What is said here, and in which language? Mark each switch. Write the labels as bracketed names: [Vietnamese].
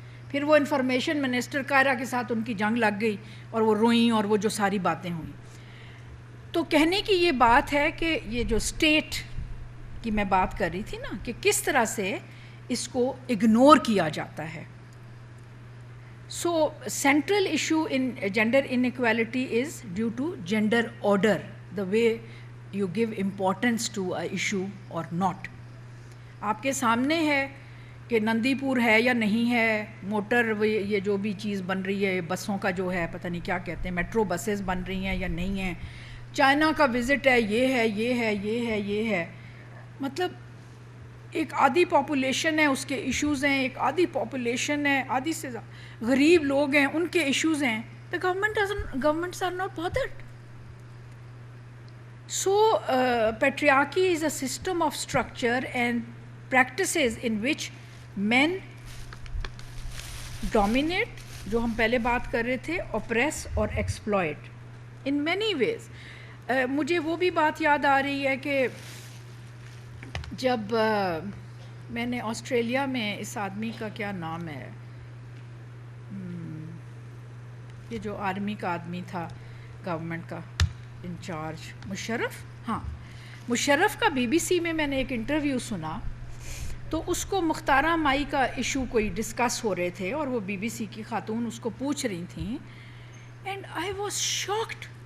[Urdu] پھر وہ information minister Kaira کے ساتھ ان کی جنگ لگ گئی اور وہ روئیں اور وہ جو ساری باتیں ہوئیں. تو کہنے کی یہ بات ہے کہ یہ جو اسٹیٹ کی میں بات کر رہی تھی نا کہ کس طرح سے اس کو اگنور کیا جاتا ہے. [English] So central issue in gender inequality is due to gender order, the way you give importance to a issue or not. [Urdu] آپ کے سامنے ہے کہ نندی پور ہے یا نہیں ہے، موٹر یہ جو بھی چیز بن رہی ہے بسوں کا جو ہے پتہ نہیں کیا کہتے ہیں، میٹرو بسز بن رہی ہیں یا نہیں ہیں، چائنا کا وزٹ ہے، یہ ہے یہ ہے یہ ہے یہ ہے. مطلب ایک آدھی پاپولیشن ہے اس کے ایشوز ہیں، ایک آدھی پاپولیشن ہے آدھی سے غریب لوگ ہیں ان کے ایشوز ہیں. [English] The governments are not bothered. So patriarchy is a system of structure and practices in which men dominate, [Urdu] جو ہم پہلے بات کر رہے تھے، [English] oppress اور exploit in many ways. [Urdu] مجھے وہ بھی بات یاد آ رہی ہے کہ جب میں نے آسٹریلیا میں اس آدمی کا کیا نام ہے، یہ جو آرمی کا آدمی تھا گورنمنٹ کا انچارج، مشرف، ہاں مشرف کا بی بی سی میں نے ایک انٹرویو سنا، تو اس کو مختارہ مائی کا ایشو کوئی ڈسکس ہو رہے تھے اور وہ بی بی سی کی خاتون اس کو پوچھ رہی تھیں، [English] and I was shocked